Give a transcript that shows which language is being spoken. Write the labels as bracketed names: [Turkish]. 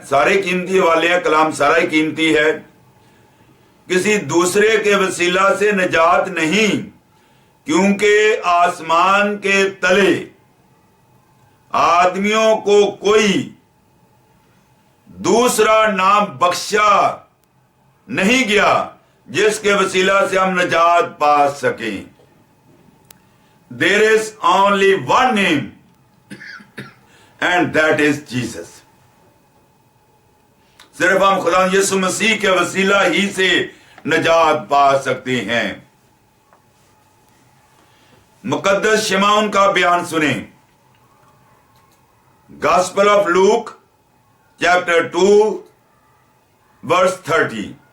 [Urdu] سارے قیمتی حوالے ہیں, کلام سارا ہی قیمتی ہے. کسی دوسرے کے وسیلہ سے نجات نہیں, کیونکہ آسمان کے تلے آدمیوں کو کوئی دوسرا نام بخشا نہیں گیا جس کے وسیلہ سے ہم نجات پا سکیں. [English] There is only one name and that is Jesus. [Urdu] صرف ہم خدا یسوع مسیح کے وسیلہ ہی سے نجات پا سکتے ہیں. مقدس شمعون کا بیان سنیں. [English] Gospel of Luke chapter 2 verse 30.